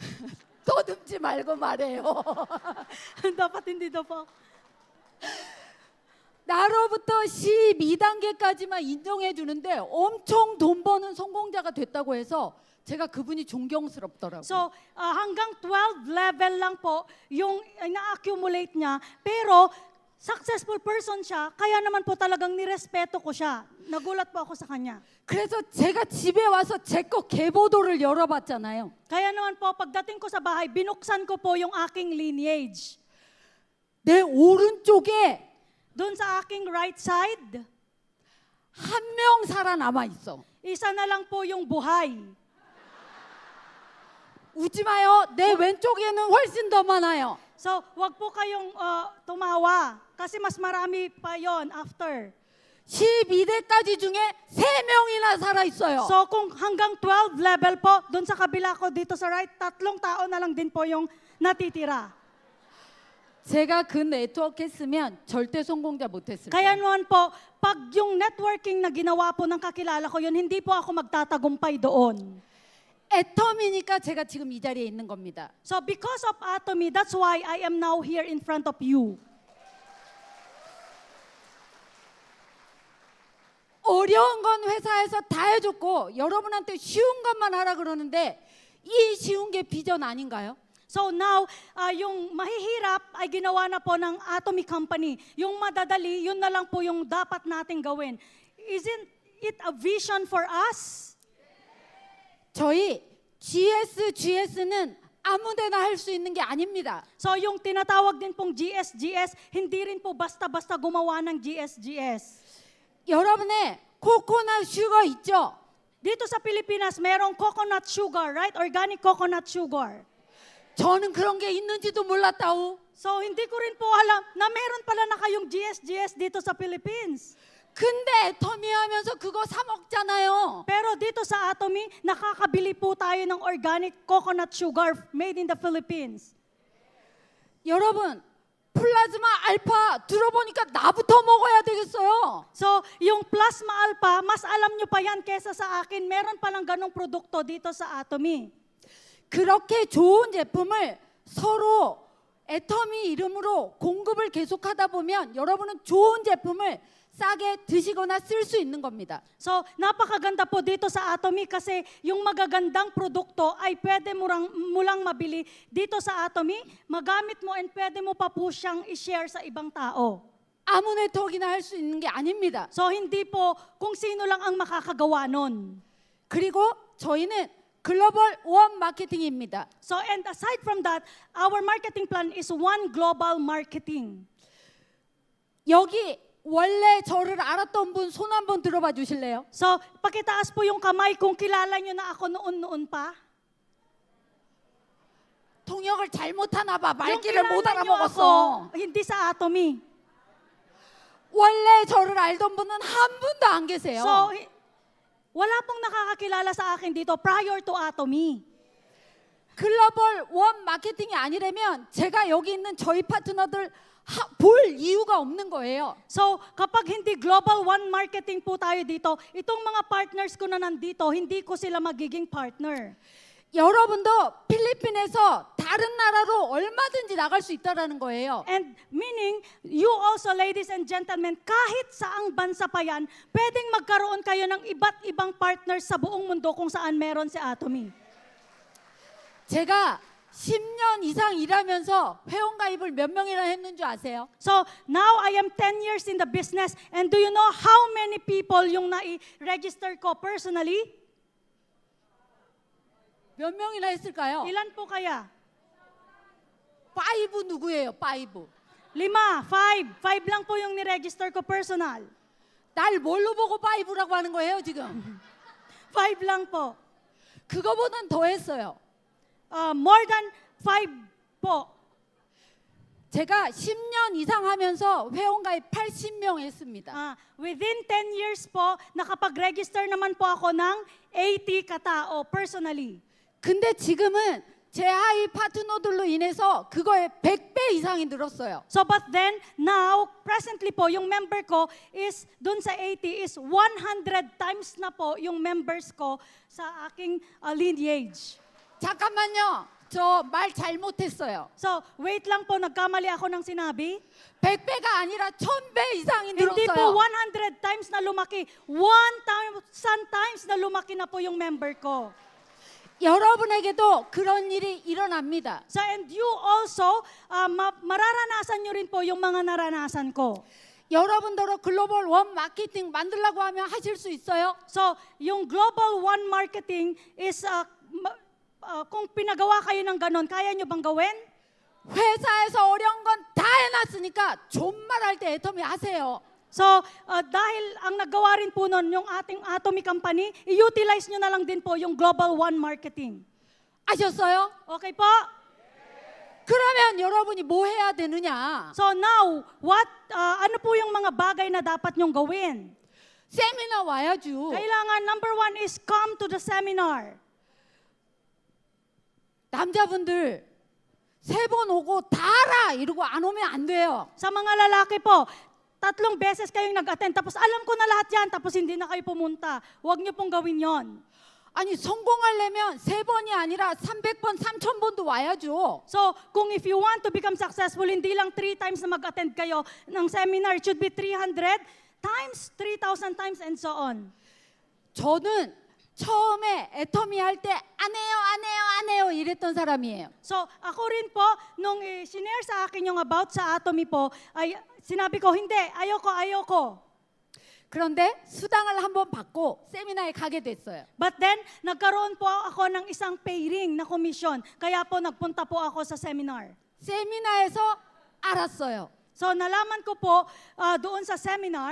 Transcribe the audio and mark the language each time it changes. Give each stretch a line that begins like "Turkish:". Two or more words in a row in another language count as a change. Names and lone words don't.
Korean: 더듬지 말고 말해요.
Filipino: Dapat hindi daw po.
Korean: 나로부터 12단계까지만 인정해 주는데 엄청 돈 버는 성공자가 됐다고 해서 제가 그분이 존경스럽더라고요.
Filipino: So, hanggang 12 level lang po yung na-accumulate niya. Pero,
English: successful person
Filipino: siya, kaya naman po talagang nirespeto ko siya. Nagulat po ako sa kanya.
Korean: 그래서 제가 집에 와서 제 거 계보도를 열어봤잖아요.
Filipino: Kaya naman po, pagdating ko sa bahay, binuksan ko po yung aking lineage.
Korean: 내 오른쪽에
Filipino: Doon sa aking right side,
Korean: 한 명 살아남아 있어.
Filipino: isa na lang po yung buhay.
Korean: 웃지 마요. 내 왼쪽에는 훨씬 더 많아요.
Filipino: So, wag po kayong tumawa kasi mas marami pa yon after.
Korean: 12대까지 중에 3명이나 살아 있어요.
Filipino: So, kung hanggang 12 level po, doon sa kabila ko dito sa right, 3 tao na lang din po yung natitira.
Korean: 제가 그 네트워크 했으면 절대 성공자 못했을
Filipino: Kaya
Korean: 거예요.
Filipino: naman po, pag yung networking na ginawa po ng kakilala ko yun, hindi po ako magtatagumpay doon.
Korean: 애텀이니까 제가 지금 이 자리에 있는 겁니다.
English: So because of Atomy, that's why I am now here in front of you.
Korean: 어려운 건 회사에서 다 해줬고 여러분한테 쉬운 것만 하라 그러는데 이 쉬운 게 비전 아닌가요?
Filipino: So now, yung mahihirap ay ginawa na po ng Atomy Company. Yung madadali, yun na lang po yung dapat nating gawin.
English: Isn't it a vision for us?
Korean: 저희 GS는 아무데나 할 수 있는 게 아닙니다.
Filipino: So yung tinatawag din pong GS, hindi rin po basta-basta gumawa ng GS.
Korean: 여러분의 코코넛 슈거 있죠?
Filipino: Dito sa Pilipinas, merong
English: coconut sugar,
Filipino: right?
English: Organic coconut sugar.
Korean: 저는 그런 게 있는지도 몰랐다우.
Filipino: So hindi ko rin po alam na meron pala na kayong GS dito sa Philippines.
Korean: 근데 애터미 하면서 그거 사 먹잖아요.
Filipino: Pero dito sa Atomy, nakakabili po tayo ng
English: organic coconut sugar made in the Philippines.
Korean: 여러분, 플라즈마 알파 들어보니까 나부터 먹어야 되겠어요.
Filipino: So, yung plasma alpha, mas alam nyo pa yan kesa sa akin. Meron palang ganong produkto dito sa Atomy.
Korean: 그렇게 좋은 제품을 서로 애터미 이름으로 공급을 계속하다 보면 여러분은 좋은 제품을 싸게 드시거나 쓸 수 있는 겁니다.
Filipino: So, napakaganda po dito sa Atomy kasi yung magagandang produkto ay pwede mo lang mabili dito sa Atomy, magamit mo and pwede mo pa po siyang i-share sa ibang tao.
Korean: 아무 네트워크나 할 수 있는 게 아닙니다.
Filipino: So, hindi po kung sino lang ang makakagawa nun.
Korean: 그리고 저희는 글로벌 원 마케팅입니다.
English: So, and aside from that, our marketing plan is one global marketing.
Korean: 여기 원래 저를 알았던 분 손 한번 들어봐 주실래요?
Filipino: So, pakitaas po yung kamay kung kilala nyo na ako noon pa.
Korean: 통역을 잘못하나 봐.
Filipino: Yung
Korean: 말귀를 못
Filipino: kilala nyo
Korean: 알아먹었어.
Filipino: ako, hindi sa Atomy.
Korean: 원래 저를 알던 분은 한 분도 안 계세요.
Filipino: So, wala pong nakakakilala sa akin dito
English: prior to
Filipino: Atomy.
Korean: 글로벌 원 마케팅이 아니라면 제가 여기 있는 저희 파트너들 볼 이유가 없는 거예요.
Filipino: So, kapag hindi global one marketing po tayo dito, itong mga partners ko na nandito, hindi ko sila magiging partner.
Korean: 여러분도 필리핀에서 다른 나라로 얼마든지 나갈 수 있다라는 거예요.
English: And meaning, you also, ladies and gentlemen,
Filipino: kahit saang bansa pa yan, pwedeng magkaroon kayo ng iba't ibang partners sa buong mundo kung saan meron si Atomy.
Korean: 제가 10년 이상 일하면서 회원가입을 몇 명이나 했는 줄 아세요?
English: So, now I am 10 years in the business, and do you know how many people
Filipino: yung nai-register ko personally?
Korean: 몇 명이나 했을까요?
Filipino: Ilan po kaya?
Korean: 5 누구예요? 5.
Filipino: 5, 5 lang po yung ni-register ko personal.
Korean: 날 뭘로 보고 5라고 하는 거예요, 지금?
Filipino: 5 lang po.
Korean: 그거보단 더 했어요.
English: More than 5 po.
Korean: 제가 10년 이상 하면서 회원가입 80명 했습니다.
English: Within 10 years
Filipino: po, nakapag-register naman po ako ng 80 katao personally.
Korean: 근데 지금은 제 하위 파트너들로 인해서 그거의 100배 이상이 늘었어요.
English: So but then, now, presently
Filipino: po, yung member ko is, dun sa 80 is
English: 100 times
Filipino: na po yung members ko sa aking lineage.
Korean: 잠깐만요. 저 말 잘못했어요.
Filipino: So, wait lang po, nagkamali ako ng sinabi.
Korean: 100배가 아니라 1000배 이상이
Filipino: Hindi po
Korean: 늘었어요.
English: 100 times
Filipino: na lumaki.
English: 1,000 times
Filipino: na lumaki na po yung member ko.
Korean: 여러분에게도 그런 일이 일어납니다.
English: So, and you also,
Filipino: mararanasan nyo rin po yung mga naranasan ko.
Korean: 여러분들도 글로벌 원 마케팅 만들려고 하면 하실 수 있어요?
English: So, yung Global One Marketing is,
Filipino: kung pinagawa kayo ng ganon, kaya nyo bang gawin?
Korean: 회사에서 어려운 건 다 해놨으니까 존말할 때 애터미 하세요.
Filipino: So, dahil ang nagawa rin po nun, yung ating Atomy Company, i-utilize nyo na lang din po yung Global One Marketing.
Korean: 아셨어요?
Filipino: Okay po?
Korean: 그러면 여러분이 뭐 해야 되느냐?
Filipino: So now, ano po yung mga bagay na dapat nyong gawin?
Korean: 세미나 와야죠.
Filipino: Kailangan,
English: number 1 is come to the seminar.
Korean: 남자분들 3번 오고 다 알아 이러고 안 오면 안 돼요.
Filipino: Sa mga lalaki po, 3 beses kayong nag-attend, tapos alam ko na lahat yan, tapos hindi na kayo pumunta. Huwag nyo pong gawin yon.
Korean: 아니 성공하려면 3번이 아니라 300번, 3000번도 와야죠.
English: So, kung if you want to become successful,
Filipino: hindi lang 3 times na mag-attend kayo ng seminar,
English: it should be 300 times, 3,000 times, and so on.
Korean: 저는 처음에 애터미 할 때 안 해요 이랬던 사람이에요.
Filipino: So, ako rin po, nung sinare sa akin yung about sa Atomy po, ay sinabi ko, hindi, ayoko.
Korean: 그런데 수당을 한번 받고 세미나에 가게 됐어요.
English: But then,
Filipino: nagkaroon po ako ng isang paying na komisyon. Kaya po, nagpunta po ako sa seminar.
Korean: 세미나에서 알았어요.
Filipino: So, nalaman ko po doon sa seminar,